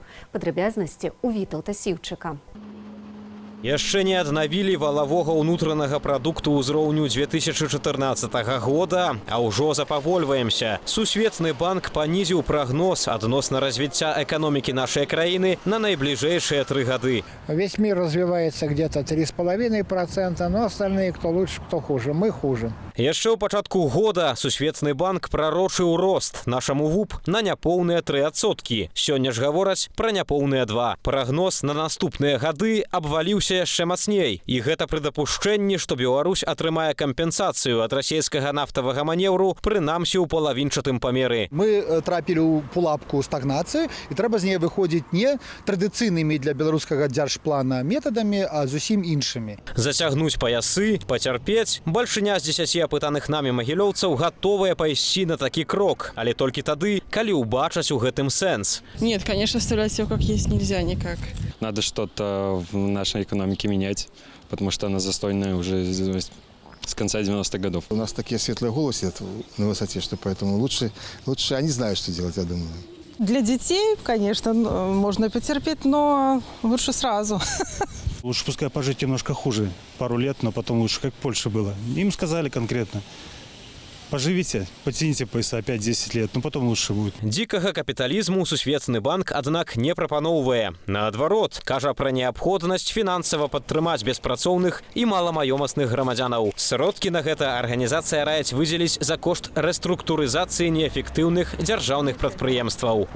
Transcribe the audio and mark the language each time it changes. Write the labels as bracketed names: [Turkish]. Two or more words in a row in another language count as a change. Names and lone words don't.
[Belarusian] Падрабязнасці ў Вітаўта Сіўчыка. Яшчэ не аднавілі валавога ўнутранага прадукту ўзроўню 2014 года, а ўжо запавольваемся. Сусветны банк панізіў прагноз адносна развіцця эканомікі нашай краіны на найбліжэйшыя 3 гады. [Russian] Весь мир развивается где-то 3,5%, но остальные кто лучше, кто хуже. Мы хуже. [Belarusian] Яшчэ ў пачатку года Сусветны банк прарочыў рост нашаму ВУП на няпоўныя 3%. Сёння ж гавораць пра няпоўныя 2%. Прагноз на наступныя гады абваліўся яшчэ мацней. І гэта пры дапушчэнні, што Беларусь атрымае кампенсацыю ад расійскага нафтавага манеўру, прынамсі ў палавінчатым памеры. Мы трапілі ў пулапку стагнацыі, і трэба з неї выходзіць не традыцыйнымі для беларускага дзяржплана метадамі, а зусім іншымі. Зацягнуць паясы, пацярпець. Бальшыня з 10 апытаных намі магілёўцаў гатовыя пайсці на такі крок, але толькі тады, калі ўбачаць у гэтым сэнс. [Russian] Нет, конечно, оставлять все как есть нельзя никак. Надо что-то в нашей экономике менять, потому что она застойная уже с конца 90-х годов. У нас такие светлые головы сидят на высоте, что поэтому лучше они знают, что делать, я думаю. Для детей, конечно, можно потерпеть, но лучше сразу. Лучше пускай пожить немножко хуже. Пару лет, но потом лучше, как в Польше было. Им сказали конкретно. Поживите, потяните пояса 5-10 лет, но потом лучше будет. [Belarusian] Дзікага капіталізму Сусветны банк, аднак, не прапаноўвае. Наадварот, кажа пра неабходнасць фінансава падтрымаць беспрацоўных і маламаёмасных грамадзянаў. Сродкі на гэта арганізацыя раяць выдзеліць за кошт рэструктурызацыі неэфектыўных дзяржаўных прадпрыемстваў.